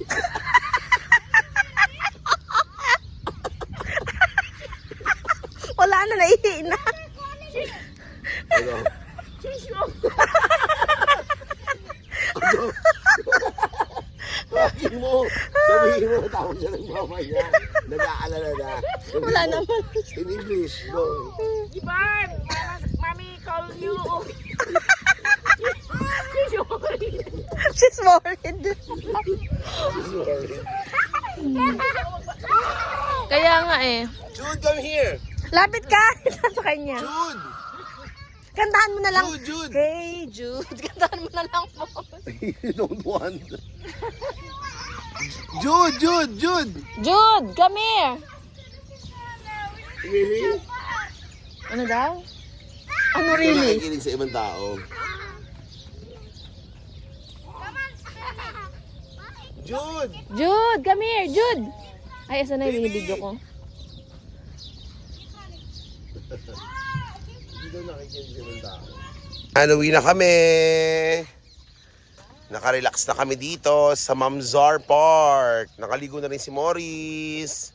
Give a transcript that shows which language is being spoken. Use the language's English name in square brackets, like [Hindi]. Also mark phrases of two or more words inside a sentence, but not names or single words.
[Filipino] Wala na, nahihina. Ano? Sabihin mo, tawag siya ng mama niya. Nag-aalala na. Wala naman. [English] In English, go. Iban! Mami call you. She's worried. [Filipino] Kaya nga eh. Jude, [English] come here. [Filipino] Lapit ka sa kanya. Jude. Kantahan mo na lang. Jude. Hey, Jude. Kantahan mo na lang po. [English] You don't want. Jude. Jude, come here. Really? [Filipino] Ano daw? Ano Hindi [English] really? [Filipino] nakikinig sa ibang tao. Jude! Jude, [English] come here, [Filipino] Jude. Ay, asa na yung video ko? Hindi daw nakikinig sa ibang tao. Uwi na kami. Nakarelax na kami dito sa Mamzar Park. Nakaligo na rin si Morris.